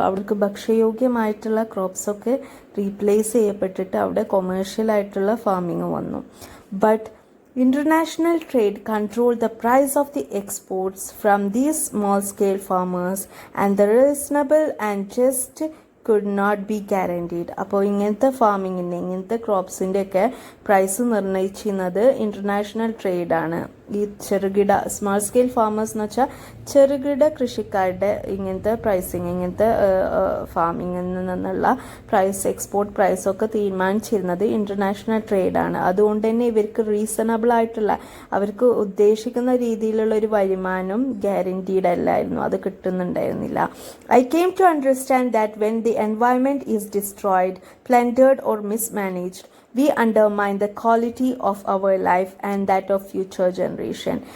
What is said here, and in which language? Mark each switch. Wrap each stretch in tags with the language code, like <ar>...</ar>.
<ml>അവർക്ക് ഭക്ഷ്യയോഗ്യമായിട്ടുള്ള ക്രോപ്സൊക്കെ റീപ്ലേസ് ചെയ്യപ്പെട്ടിട്ട് അവിടെ കൊമേഴ്ഷ്യൽ ആയിട്ടുള്ള ഫാമിങ് വന്നു.</ml> <en>But international trade controlled the price of the exports from these small scale farmers and the reasonable and just could not be guaranteed.</en> <ml>അപ്പോൾ ഇങ്ങനത്തെ ഫാമിങ്ങിൻ്റെ, ഇങ്ങനത്തെ ക്രോപ്സിൻ്റെ ഒക്കെ price നിർണ്ണയിച്ചിരുന്നത് international ട്രേഡാണ്. ഈ ചെറുകിട സ്മാൾ സ്കെയിൽ ഫാമേഴ്സ് എന്ന് വെച്ചാൽ ചെറുകിട കൃഷിക്കാരുടെ ഇങ്ങനത്തെ പ്രൈസിങ്, ഇങ്ങനത്തെ ഫാമിങ്ങിൽ നിന്നുള്ള എക്സ്പോർട്ട് പ്രൈസൊക്കെ തീരുമാനിച്ചിരുന്നത് ഇന്റർനാഷണൽ ട്രേഡാണ്. അതുകൊണ്ട് തന്നെ ഇവർക്ക് റീസണബിൾ ആയിട്ടുള്ള, അവർക്ക് ഉദ്ദേശിക്കുന്ന രീതിയിലുള്ള ഒരു വരുമാനം ഗ്യാരണ്ടീഡ് അല്ലായിരുന്നു, അത് കിട്ടുന്നുണ്ടായിരുന്നില്ല.</ml> <en>I came to understand that when the environment is destroyed, plundered or mismanaged, we undermine the quality of our life and that of future generation.</en>